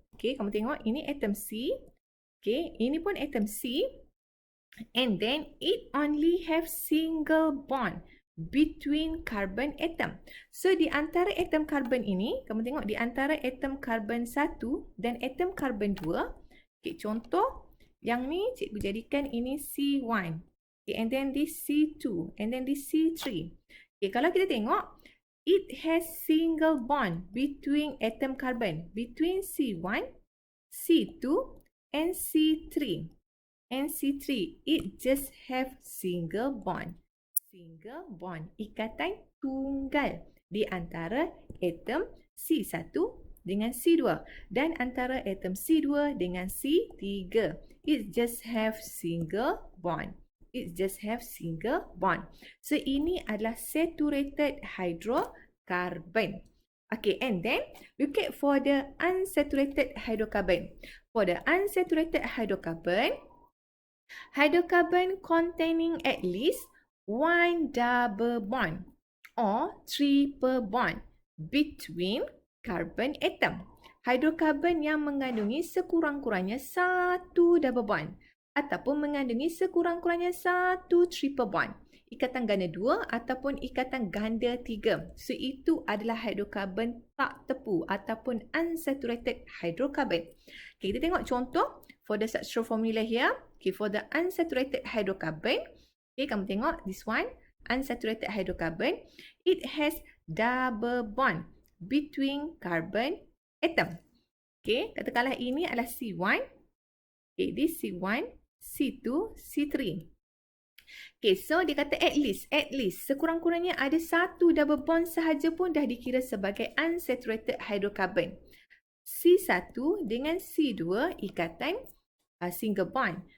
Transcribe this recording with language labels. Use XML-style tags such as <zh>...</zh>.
<ms>Okay, kamu tengok ini atom C. Okay, ini pun atom C.</ms> <en>And then it only have single bond between carbon atom.</en> <ms>So, di antara atom carbon ini, kamu tengok di antara atom carbon 1 dan atom carbon 2. Okay, contoh yang ni cikgu jadikan ini C1.</ms> <en>Okay, and then this C2. And then this C3. Okay,</en> <ms>kalau kita tengok,</ms> <en>it has single bond between atom carbon. Between C1, C2 and C3. And C3, it just have single bond.</en> <ms>Single bond, ikatan tunggal di antara atom C1 dengan C2 dan antara atom C2 dengan C3.</ms> <en>It just have single bond. It just have single bond.</en> <ms>So, ini adalah saturated hydrocarbon.</ms> <en>Okay, and then look at for the unsaturated hydrocarbon. For the unsaturated hydrocarbon containing at least one double bond or triple bond between carbon atom.</en> <ms>Hydrocarbon yang mengandungi sekurang-kurangnya satu double bond ataupun mengandungi sekurang-kurangnya satu triple bond. Ikatan ganda 2 ataupun ikatan ganda 3. So, itu adalah hydrocarbon tak tepu ataupun unsaturated hydrocarbon.</ms> <en>Okay,</en> <ms>kita tengok contoh</ms> <en>for the structural formula here. Okay, for the unsaturated hydrocarbon, okay,</en> <ms>kamu tengok</ms> <en>this one, unsaturated hydrocarbon. It has double bond between carbon atom.</en> <ms>Okay, katakanlah ini adalah C1.</ms> <en>Okay, this C1, C2, C3.</en> <ms>Okay, so dia kata at least, sekurang-kurangnya ada satu double bond sahaja pun dah dikira sebagai unsaturated hydrocarbon. C1 dengan C2 ikatan single bond.</ms>